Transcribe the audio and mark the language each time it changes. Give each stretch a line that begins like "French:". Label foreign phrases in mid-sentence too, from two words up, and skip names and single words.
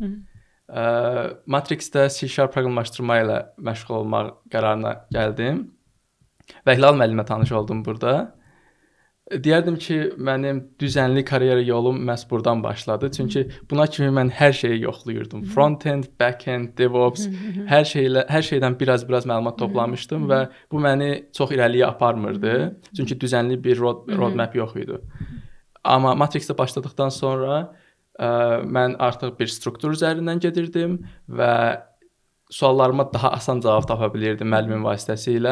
Azerbaijani: Matrixdə C# proqramlaşdırma ilə məşğul olmaq qərarına gəldim və Hilal müəllimlə tanış oldum burada. Deyərdim ki, mənim düzənli karyera yolum məhz buradan başladı. Çünki buna kimi mən hər şeyi yoxlayırdım.
English: Front-end, back-end, DevOps,
Azerbaijani: hər şeydən biraz məlumat toplamışdım və bu məni çox irəliyə aparmırdı. Çünki düzənli bir roadmap yox idi. Amma Matrixdə başladıqdan sonra mən artıq bir struktur üzərindən gedirdim və suallarıma daha asan cavab tapa bilirdim müəllimin vasitəsilə.